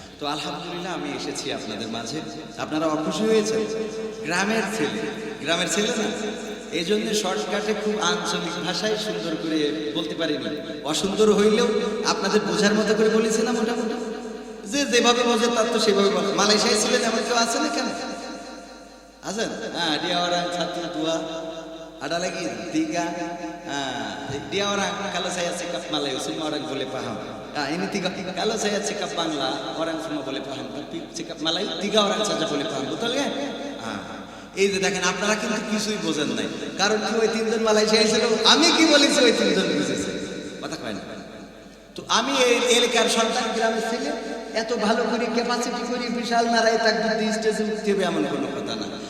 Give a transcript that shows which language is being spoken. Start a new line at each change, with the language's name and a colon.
Bangla: তো আলহামদুলিল্লাহ আমি এসেছি আপনাদের মাঝে। আপনারা অখুশি হয়েছেন? গ্রামের ছেলে না, এই জন্য শর্টকাটে খুব আঞ্চলিক ভাষায় সুন্দর করে বলতে পারিনি। অসুন্দর হইলেও আপনাদের বোঝার মতো করে বলেছি না মোটামুটি, যে যেভাবে বোঝে তার তো সেভাবে বলে। মালয়েশিয়ায় ছিলেন এমন কেউ আছে না? কেন আছেন?
Malay: হ্যাঁ, dia orang satu dua, ada lagi tiga. Dia orang kalau saya cakap Melayu semua orang boleh paham. Ini tiga. Kalau saya cakap Bangla orang semua boleh paham, tapi cakap Melayu 3 orang saja boleh paham, betul kan?
Bangla: এই যে দেখেন আপনারা কিন্তু কিছুই বোঝেন নাই, কারণ কি ওই 3 জন মালয়েশিয়ায় ছিল, আমি কি বলেছি ওই 3 জন বুঝেছে, কথা কয় না। তো আমি এই এলাকার সন্তান, গ্রামের ছেলে, এত ভালো করে ক্যাপাসিটি করি বিশাল নারায় তাক বুদ্ধি স্টেজে উঠতে হবে এমন কোনো কথা না।